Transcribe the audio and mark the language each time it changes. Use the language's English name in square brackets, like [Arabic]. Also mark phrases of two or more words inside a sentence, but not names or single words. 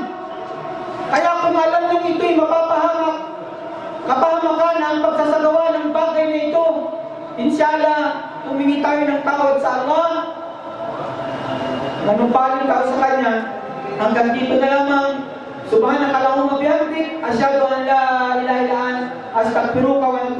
[Filipino] Kaya kung alam niyong ito'y mapapahama, kapahamakan ang pagsasagawa ng bagay na ito, inshallah, humingi tayo ng tawad sa Allah. Manumpaling tayo sa Kanya. Hanggang dito na lamang. [Arabic] سبحانك اللهم بحمدك، أشهد أن لا إله إلا أنت، أستغفرك و